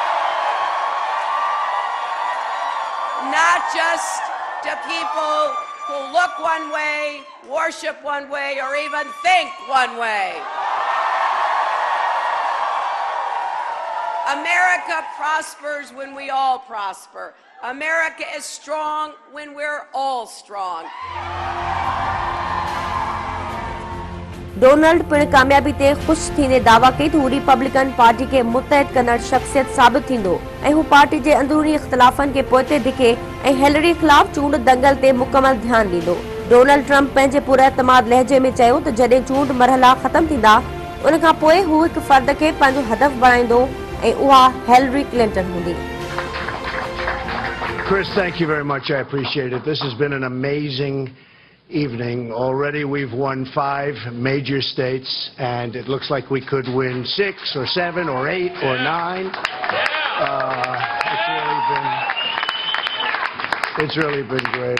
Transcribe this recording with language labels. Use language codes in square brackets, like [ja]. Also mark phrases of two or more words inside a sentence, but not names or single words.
[en] Not just to people who look one way, worship one way, or even think one way. America prospers when we all prosper. America is strong when we're all strong. [sd] डोनाल्ड पिण कामयाबी ते खुश थींदे दावा कई त हू रिपब्लिकन पार्टी के मुतहद कंदड़ शख्सियत साबित थींदो ऐं हू पार्टी जे अंदरूनी इख्तिलाफ़नि खे पोइते धिके ऐं हिलरी ख़िलाफ़ चूंड दंगल ते मुकमल ध्यान ॾींदो। डोनाल्ड ट्रंप पंहिंजे पुरएतमाद लहजे में चयो त जॾहिं चूंड मरहला ख़तम थींदा उन खां पोइ हू हिकु फ़र्द खे पंहिंजो हदफ़ बणाईंदो ऐं उहा हिलरी क्लिंटन हूंदी। [en] Chris, thank you very much. I appreciate it. This has been an amazing evening. Already we've won 5 major states, and it looks like we could win 6 or 7 or 8 or 9. It's really been great.